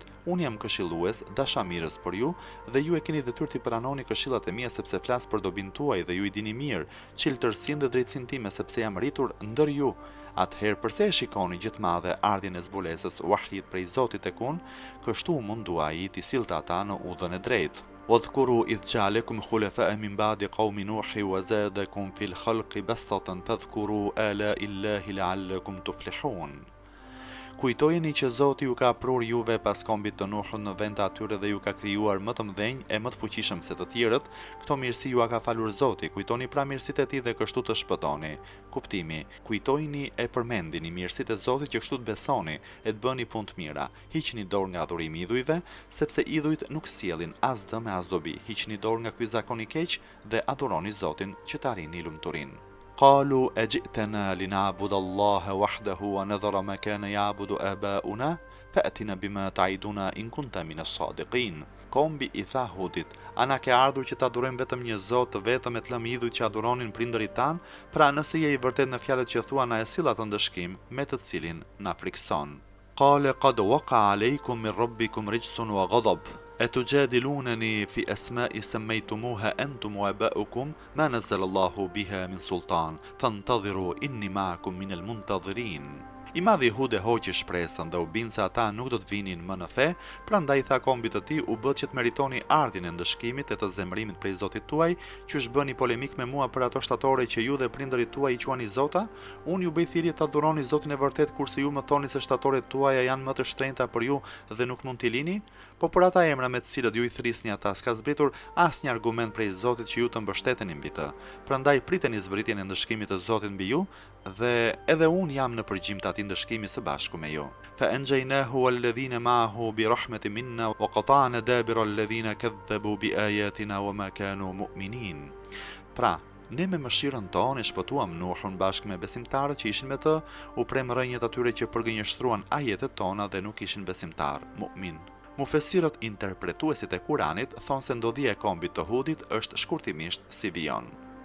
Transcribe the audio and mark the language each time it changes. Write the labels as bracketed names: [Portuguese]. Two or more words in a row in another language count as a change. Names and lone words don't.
[Albanian] Unë jam këshillues, dashamirës për ju dhe ju e keni detyrë t'i pranoni këshillat e mia sepse flas për dobin tuaj dhe ju i dini mirë çiltërsinë dhe drejtësinë time sepse jam rritur ndër ju. Atëherë përse e shikoni gjithmadhe ardhjen e zbulesës wahyit prej Zotit tek unë?" Kështu mundua ai t'i sillte ata në udhën e drejtë. [Arabic] "واذكروا إذ جعلكم خلفاء من بعد قوم نوح وزادكم في الخلق بسطة اذكروا آلاء الله لعلكم تفلحون." [Albanian] Kujtojeni që Zoti ju ka prur juve pas kombit të Nuhut në vend të atyre dhe ju ka krijuar më të mëdhenj e më të fuqishëm se të tjerët. Këto mirësi ju ka falur Zoti. Kujtoni pra mirësitë e tij dhe kështu të shpëtoni. Kuptimi: kujtojini e përmendini mirësitë e Zotit që kështu të besoni e të bëni punë të mira. Hiqni dorë nga adhurimi i idhujve, sepse idhujt nuk sjellin as dëm as dobi. Hiqni dorë nga ky zakon i keq dhe adhuroni Zotin që të arrini lumturinë. [Arabic] قالوا أجئتنا لنعبد الله وحده ونذر ما كان يعبد آباؤنا فأتنا بما تعدنا إن كنت من الصادقين. [Albanian] Kombi i tha Hudit: "Ana ke ardhur që ta adhurojmë vetëm një Zot, vetëm e të lëmë idhujt që adhuronin prindërit tan, pra nëse je i vërtet në fjalët që thua na e sill atë ndëshkim me të cilin na frikson." [Arabic] قال قد وقع عليكم من ربكم رجس وغضب أتجادلونني في أسماء سميتموها أنتم وآباؤكم ما نزل الله بها من سلطان فانتظروا إني معكم من المنتظرين. [Albanian] I madhi Hud e hoqi shpresën dhe u bind se ata nuk do të vinin më në fe, prandaj tha kombit të tij: "U bë që të meritoni ardhin e ndëshkimit e të zemërimit prej Zotit tuaj, qysh bëni polemik me mua për ato shtatore që ju dhe prindërit tuaj i quani Zota? Unë ju bëj thirrje të adhuroni Zotin e vërtet, kurse ju më thoni se shtatoret tuaja janë më të shtrenjta për ju dhe nuk mund t'i lini? Po për ata emra me të cilët ju i thrisni ata s'ka zbritur asnjë argument prej Zotit që ju të mbështeteni mbi të. Prandaj priteni zbritjen e ndëshkimit të Zotit mbi ju dhe edhe unë jam në përgjim të atij ndëshkimi së bashku me ju." [Arabic] فأنجيناه والذين معه برحمة منا وقطعنا دابر الذين كذبوا بآياتنا وما كانوا مؤمنين. [Albanian] Pra, ne me mëshirën tonë e shpëtuam Nuhun bashkë me besimtarët që ishin me të, u prem rënjët atyre që përgënjeshtruan ajetet tona dhe nuk ishin besimtar, mu'min. Mufesirët interpretuesit e Kuranit thonë se ndodhia e kombit të Hudit është shkurtimisht si vijon.